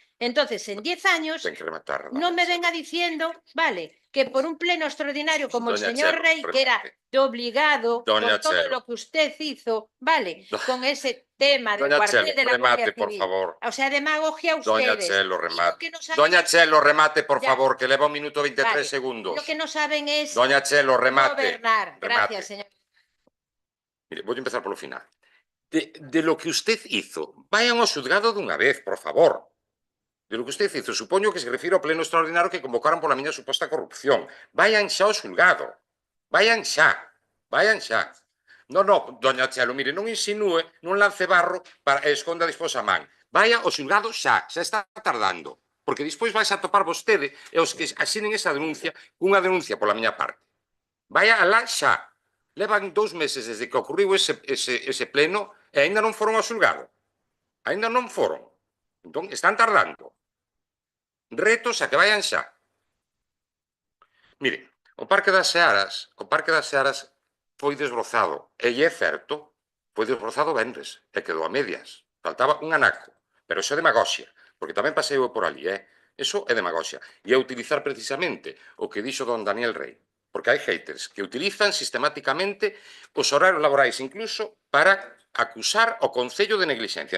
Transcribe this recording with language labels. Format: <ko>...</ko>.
<es>Entonces, en 10 años, no me venga diciendo, vale, que por un pleno extraordinario como el señor Rey, que era de obligado por todo lo que usted hizo, vale, con ese tema del cuartel de la Guardia Civil. O sea, demagogia ustedes.</es> <gl>Doña Chelo, remate. Doña Chelo, remate, por favor, que leva un minuto 23 segundos.</gl> <es>Lo que no saben es</es> <gl>Doña Chelo, remate.</gl> <es>gobernar. Gracias, señor. Mire, voy a empezar por lo final. De lo que usted hizo, vayan ao xuzgado dunha vez, por favor. de lo que usted hizo.</es> <gl>Supoño que se refire ao pleno extraordinario que convocaron pola miña suposta corrupción. Vayan xa ao xulgado. Vayan xa. Vayan xa. No, doña Chelo, mire, non insinúe, non lance barro para esconda despois a man. Vaya ao xulgado xa está tardando. Porque despois vais a topar vostede e os que asinen esa denuncia cunha denuncia pola miña parte. Vaya alá xa. Levan 2 meses desde que ocurriu ese pleno e aínda non foron ao xulgado. Aínda non foron. Entón, están tardando. Retos a que vayan xa. Mire, o Parque das Searas foi desbrozado, e é certo, foi desbrozado venres, e quedou a medias. Faltaba un anaco, pero iso é demagoxia, porque tamén pasei eu por ali, Eso é demagoxia. E é utilizar precisamente o que dixo don Daniel Rey, porque hai haters que utilizan sistemáticamente os horarios laborais incluso para acusar o Concello de neglixencia.</gl>